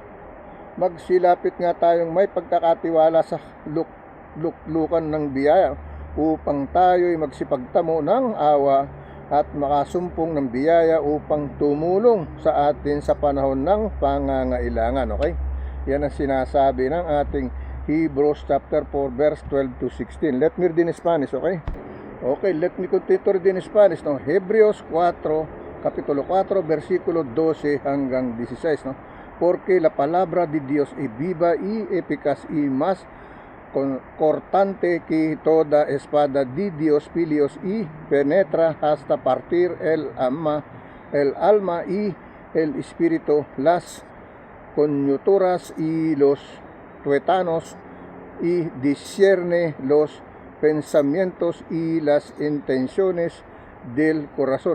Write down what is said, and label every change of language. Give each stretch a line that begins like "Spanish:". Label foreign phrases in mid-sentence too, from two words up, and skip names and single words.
Filipino: Magsilapit nga tayong may pagkakatiwala sa luklukan ng biyaya, upang tayo'y magsipagtamo ng awa at makasumpong ng biyaya upang tumulong sa atin sa panahon ng pangangailangan.
English: Okay?
Filipino: Yan ang sinasabi ng ating
English: Hebrews chapter 4 verse 12 to 16. Let me read in Spanish, okay? Okay, let me continue to read in Spanish, no?
Spanish: Hebreos 4,
Filipino: kapitulo 4, versikulo 12 hanggang 16, no?
Spanish: Porque la palabra de Dios es viva y eficaz y más cortante que toda espada de Dios filios y penetra hasta partir el alma y el espíritu, las coyunturas y los tuétanos, y discierne los pensamientos y las intenciones del corazón, ¿no?